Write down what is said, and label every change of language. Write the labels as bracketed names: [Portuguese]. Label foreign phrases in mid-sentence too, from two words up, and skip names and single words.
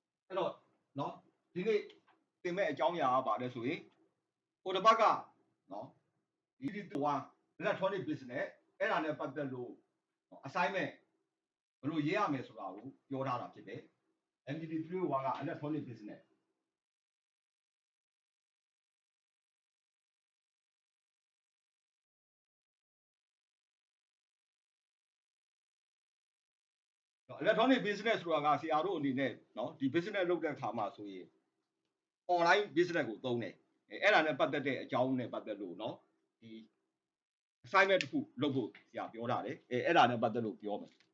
[Burmese] တော့နော်ဒီနေ့သင်မဲ့အကြောင်းအရာကပါတယ်ဆိုရင်ဟိုတစ်ပတ်ကနော်ဒီတူဝါ [English] electronic business [Burmese] အဲ့ဒါနဲ့ပတ်သက်လို့ assignment ဘယ်လိုရေးရမယ်ဆိုတာကိုပြောထားတာဖြစ်တယ် MDT 301က [English] electronic business electronic business [Burmese] ဆိုတာကဆရာတို့အနေနဲ့နော်ဒီ business လုပ်တဲ့အခါမှာဆိုရင် [English] online business [Burmese] ကိုသုံးတယ်အဲ့ဒါနဲ့ပတ်သက်တဲ့အကြောင်းနဲ့ပတ်သက်လို့နော်ဒီ assignment တစ်ခုလုပ်ဖို့ဆရာပြောထားတယ်အဲ့ဒါနဲ့ပတ်သက်လို့ပြောမယ်